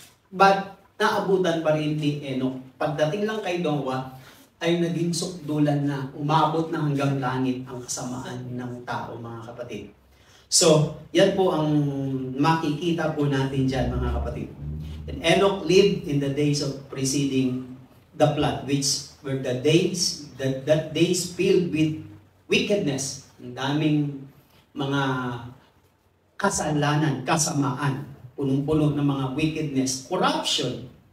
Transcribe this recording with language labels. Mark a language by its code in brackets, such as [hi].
[tl] But naabutan pa rin ni Enoch. Pagdating lang kay Noah, ay naging sukdulan na, umabot na hanggang langit ang kasamaan ng tao, mga kapatid. So, yan po ang makikita po natin dyan, mga kapatid. [en] And Enoch lived in the days of preceding the flood, which were the days, that days filled with wickedness. [tl] Ang daming mga kasalanan, kasamaan, punong-puno ng mga wickedness, corruption.